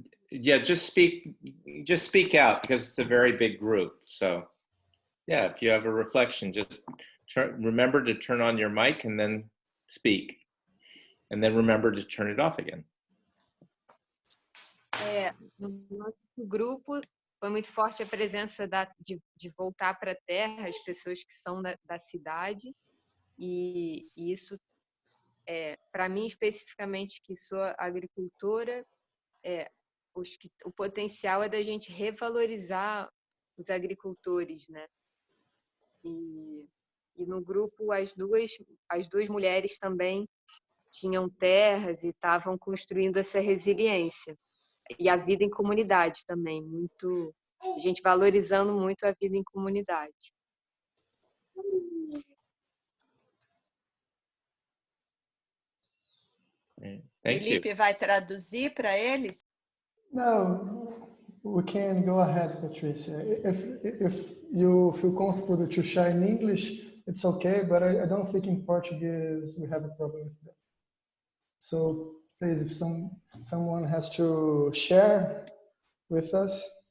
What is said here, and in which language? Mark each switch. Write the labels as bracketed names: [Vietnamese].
[English] Yeah, just speak out, because it's a very big group. So yeah, if you have a reflection, just remember to turn on your mic and then speak, and then remember to turn it off again. [Portuguese] No nosso grupo foi muito forte a presença de voltar para a terra, as pessoas que são da cidade, e isso, para mim especificamente, que sou agricultora, o potencial é da gente revalorizar os agricultores, né? E no grupo as duas mulheres também tinham terras e estavam construindo essa resiliência. E a vida em comunidade também, a gente valorizando muito a vida em comunidade. Felipe vai traduzir para eles? [English] No, we can go ahead, Patricia. If you feel comfortable to share in English, it's okay, but I don't think in Portuguese we have a problem with that. So please, if someone has to share with us.